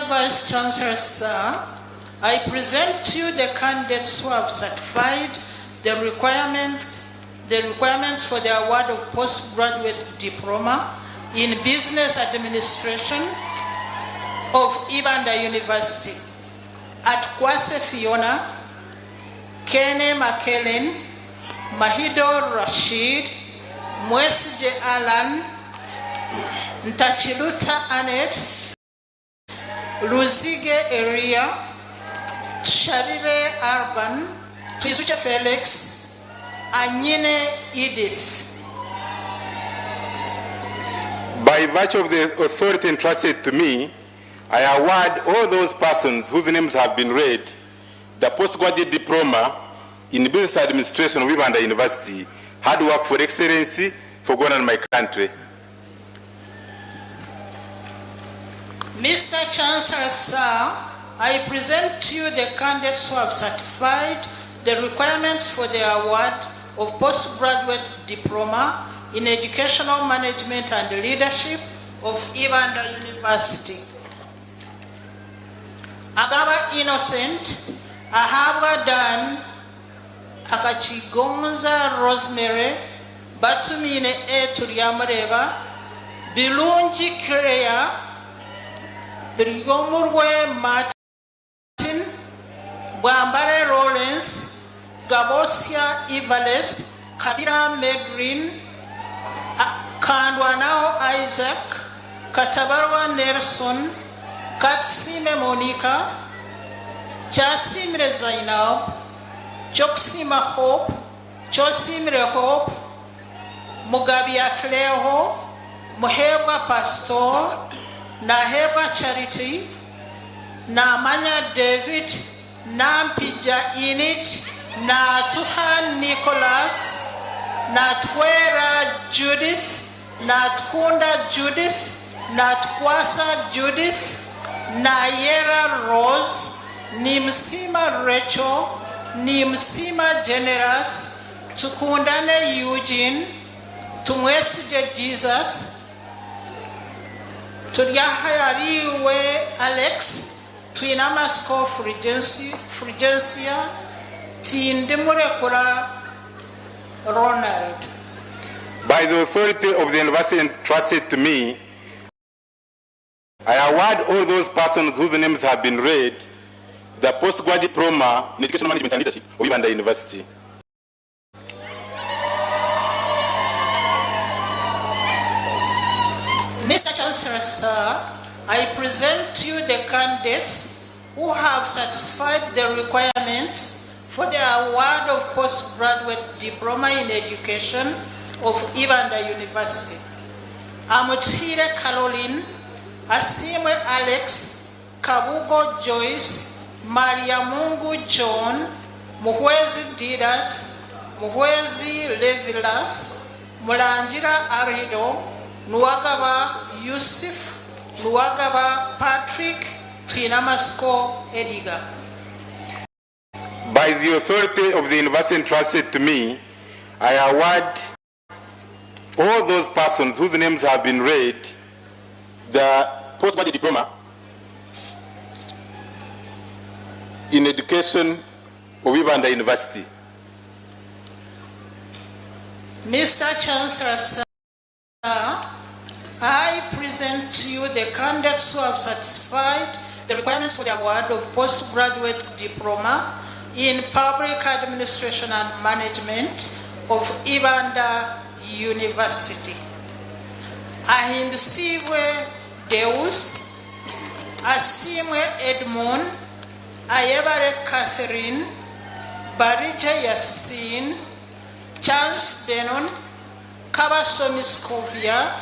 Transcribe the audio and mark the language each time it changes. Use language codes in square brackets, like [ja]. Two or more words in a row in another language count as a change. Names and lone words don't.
[en] Vice Chancellor, sir, I present to you the candidates who have certified the requirements for the award of postgraduate diploma in business administration of Ibanda University. At Kwase Fiona, Kene Makelen, Mahido Rashid, Mwesije Alan, Ntachiluta Anet, Luzige Area, Sharire Arban, Tisucha Felix, Anyine Edith. By virtue of the authority entrusted to me, I award all those persons whose names have been read the postgraduate diploma in business administration of Ibanda University, hard work for excellency for God and my country. Mr. Chancellor, sir, I present to you the candidates who have certified the requirements for the award of postgraduate diploma in educational management and leadership of Ibanda University. Agaba Innocent, Ahabwa Dan, Akachigonza Rosemary, Batumine Tuliamareva, Bilunji Kreya, Brigomurwe Martin, Bambare Rollins, Gabosia Ivalest, Kabira Megrin, Kandwanao Isaac, Katabarwa Nelson, Katsime Monica, Chasimre Zainab, Choksima Hope, Chosimre Hope, Mugabia Cleo, Moheba Pastor, Naheba Charity, Namanya David, Nampija Init, Natuhan Nicholas, Natwera Judith, Natkunda Judith, Natkwasa Judith, Nayera Rose, Nimsima Rachel, Nimsima Generous, Tukundane Eugene, Tumweside Jesus, Turyahayariwe Alex, Twinamasko Frigencia, Tindemurekura Ronald. By the authority of the university entrusted to me, I award all those persons whose names have been read the postgraduate diploma in educational management and leadership of Ibanda University. Mr. Chancellor, sir, I present to you the candidates who have satisfied the requirements for the award of postgraduate diploma in education of Ibanda University. Amutire Caroline, Asimwe Alex, Kabugo Joyce, Maria Mungu John, Muhwezi Didas, Muhwezi Levilas, Mulanjira Arido, Nuagaba Yusuf, Nuagaba Patrick, Tinamasko Ediga. By the authority of the university entrusted to me, I award all those persons whose names have been read the postgraduate diploma in education of Ibanda University. Mr. Chancellor, sir, I present to you the candidates who have satisfied the requirements for the award of postgraduate diploma in public administration and management of Ibanda University. Ahindisiwe Deus, Asimwe Edmund, Ayebare Catherine, Barija Yasin, Charles Denon, Kabasomi Scovia,